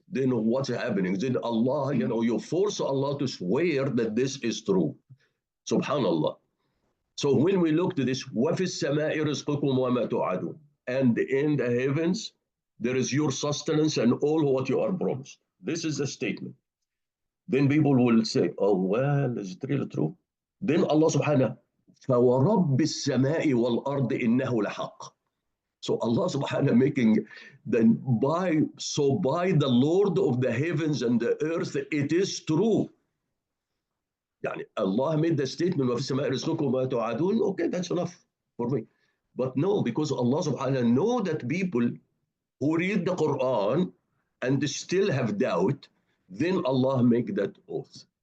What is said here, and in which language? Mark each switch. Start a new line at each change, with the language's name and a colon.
English: Then what's happening? Then Allah, you force Allah to swear that this is true. Subhanallah. So when we look to this,
Arabic: وَفِي السَّمَاءِ رِزْقُكُمْ وَمَا تُوعَدُونَ,
English: and in the heavens, there is your sustenance and all what you are promised. This is a statement. Then people will say, oh, well, is it really true? Then Allah subhanahu,
Arabic: فَوَرَبِّ السَّمَاءِ وَالْأَرْضِ إِنَّهُ لَحَقٌّ.
English: So Allah subhanahu making, then by the Lord of the heavens and the earth, it is true. Yani Allah made the statement of
Arabic: السماء رزقكم وما توعدون.
English: Okay, that's enough for me. But no, because Allah subhanahu know that people who read the Quran and still have doubt, then Allah make that oath.